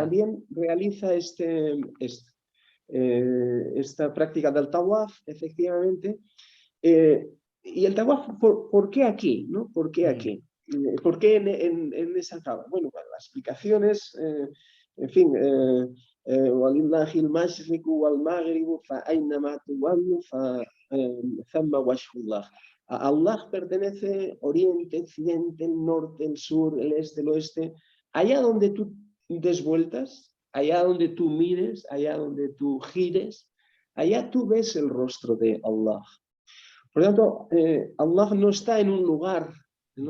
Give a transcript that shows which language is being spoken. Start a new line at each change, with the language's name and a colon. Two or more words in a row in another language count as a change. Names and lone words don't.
Spanish: también realiza esta práctica del tawaf, efectivamente. Y el tawaf, ¿por qué aquí? ¿No? ¿Por qué aquí? ¿Por qué en esa cava? Bueno, la explicación es, en fin,
Arabic: وَلِلَّهِ الْمَشْرِقُ وَالْمَغْرِبُ فَأَيْنَمَا تُوَلُّوا فَثَمَّ وَجْهُ اللَّهِ.
Spanish: A Allah pertenece Oriente, Occidente, el Norte, el Sur, el Este, el Oeste. Allá donde tú des vueltas, allá donde tú mires, allá donde tú gires, allá tú ves el rostro de Allah. Por lo tanto, Allah no está en un lugar, ¿no?